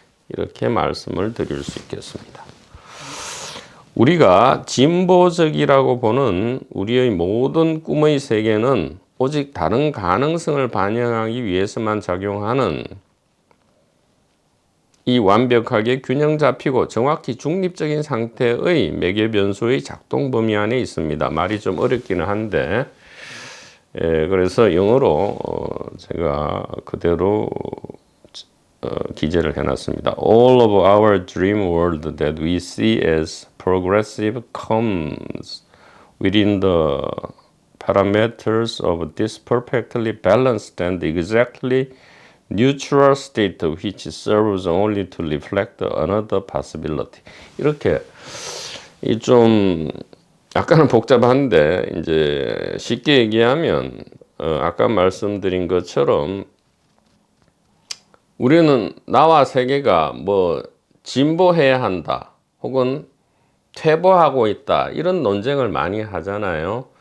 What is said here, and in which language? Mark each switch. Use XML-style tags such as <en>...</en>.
<ko>이렇게 말씀을 드릴 수 있겠습니다. 우리가 진보적이라고 보는 우리의 모든 꿈의 세계는 오직 다른 가능성을 반영하기 위해서만 작용하는 이 완벽하게 균형 잡히고 정확히 중립적인 상태의 매개 변수의 작동 범위 안에 있습니다. 말이 좀 어렵기는 한데, 그래서 영어로 제가 그대로 기재를 해놨습니다.</ko> <en>All of our dream world that we see as progressive comes within the parameters of this perfectly balanced and exactly neutral state which serves only to reflect another possibility.</en> <ko>이렇게 좀 약간은 복잡한데 이제 쉽게 얘기하면 아까 말씀드린 것처럼 우리는 나와 세계가 뭐 진보해야 한다 혹은 퇴보하고 있다 이런 논쟁을 많이 하잖아요.</ko>